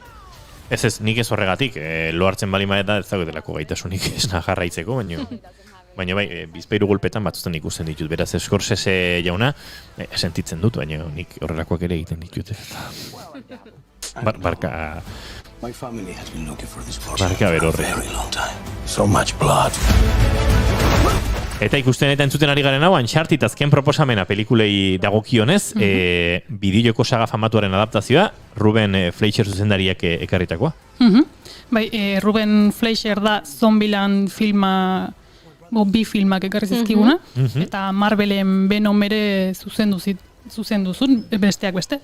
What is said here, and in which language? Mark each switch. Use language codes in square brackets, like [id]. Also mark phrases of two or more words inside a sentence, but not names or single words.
[eu] Ez, nik ez horregatik, lo hartzen bali maeta ez dagoetelako gaitasunik esna jarraitzeko, baina bai, bizpairu golpetan batzutan ikusten ditut, beraz Scorsese jauna, sentitzen dut, baina nik horrelakoak ere egiten ditut. Barka... Barka berorre. [en] So much blood. [eu] Eta ikusten eta entzuten ari garen hau, Uncharted azken proposamena pelikulei dagokionez, bideojoko saga famatuaren adaptazioa, Ruben Fleischer zuzendariak ekarritakoa. Bai, Ruben Fleischer da Zombieland filma, bi filmak ekarri zizkiguna, eta Marvelen Venom ere zuzendu zuen, besteak beste.